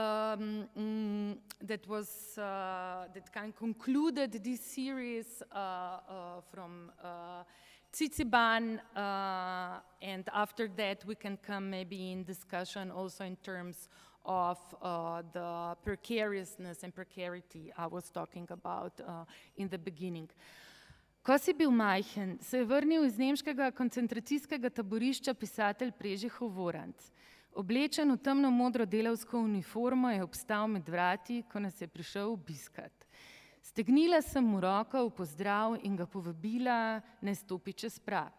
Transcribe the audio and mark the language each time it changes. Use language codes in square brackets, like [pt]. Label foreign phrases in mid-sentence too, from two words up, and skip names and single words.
[en] kind of concluded this series from Tsitsiban, and after that we can come maybe in discussion also in terms of the precariousness and precarity I was talking about in the beginning. [sl] Ko si bil majhen, se je vrnil iz nemškega koncentracijskega taborišča pisatelj Prežihov Voranc. Oblečen v temno-modro delavsko uniformo je obstal med vrati, ko nas je prišel obiskat. Stegnila sem mu roko v pozdrav in ga povabila, naj stopi čez prag.